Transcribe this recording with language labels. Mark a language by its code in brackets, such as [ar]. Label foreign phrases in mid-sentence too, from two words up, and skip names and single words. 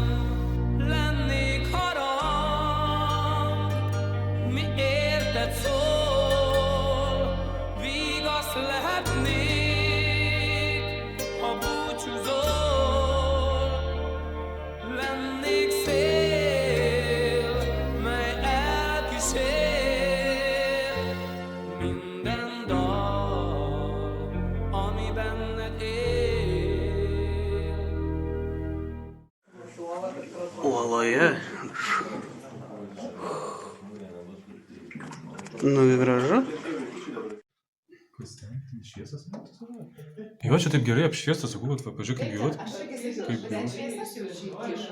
[hu] Lennék harang, mi érted szól, vigasz lehetnék, ha búcsúzol. Lennék szél, mely elkísér, minden dal, ami benned él. [lt] Uoloje. Nu, gražu. Kas ten? Šviesas? Jo, čia taip gerai apšviestas, sakau, kad pažiūrėk kaip gilu. Aš irgi sakiau, kad ten šviesas jau kiša.